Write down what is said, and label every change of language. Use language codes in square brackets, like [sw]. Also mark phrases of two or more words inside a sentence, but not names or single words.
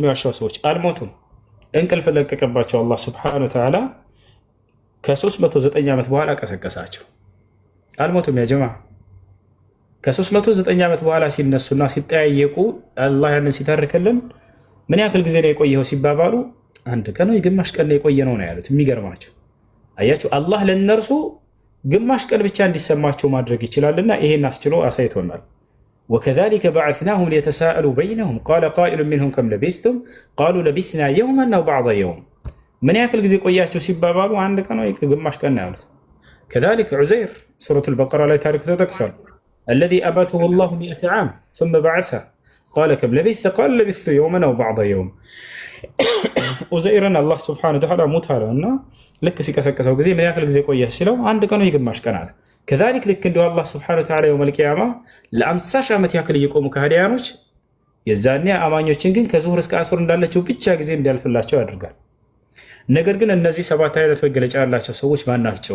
[am] የዋሻው ሰዎች አልሞቱም። እንቅልፍ ለቀቀባቸው አላህ [ar] سبحانه وتعالى [am] ከ309 ዓመት በኋላ ቀሰቀሳቸው። አልሞቱም። ያ ጀማ ከ309 ዓመት በኋላ ሲነሱና ሲጠያየቁ አላህ ያንን ሲተርክልን ምን ያክል ጊዜ ነው የቆየው ሲባባሉ አንድ ቀን የግማሽ ቀን የቆየ ነው ያሉት። የሚገርማቸው አያችሁ፣ አላህ ለነርሱ ግማሽ ቀን ብቻ እንዲሰማቸው ማድረግ ይችላልና ይሄን አስችሎ አሳይቶናል። [ar] وكذلك بعثناهم ليتساءلوا بينهم قال قائل منهم كم لبثتم قالوا لبثنا يوما أو بعض يوم። [am] ምን ያክል ጊዜ ቆያችሁ ሲባባሉ አንድ ቀን ወይ ግማሽ ቀን ነው ያሉት። ከዛሊከ ዑዘይር [ar] سورة البقرة [am] ላይ ታሪኩ ተጠቅሷል። [ar] الذي أماته الله مائة عام ثم بعثه قال كم لبثت قال لبثت يوما أو بعض يوم። [am] ኡዘይርን አላህ [ar] سبحانه وتعالى [am] ሙት አለው እና ልክ ሲቀሰቀሰው ጊዜ ምን ያክል ጊዜ ቆየህ ሲለው አንድ ቀን ወይ ግማሽ ቀን አለ። ከዛሊክ ልክ እንዲሁ አላህ [ar] سبحانه وتعالى يوم القيامة [am] ለ50 ሺህ ዓመት ያክል እየቆሙ ከሃዲያኖች የዛኔ አማኞችን ግን ከዙሁር እስከ አስር እንዳለችው ብቻ ጊዜ እንዲያልፍላቸው ያደርጋል። ነገር ግን እነዚህ 7 አይነት መገለጫ ያላቸው ሰዎች ማን ናቸው?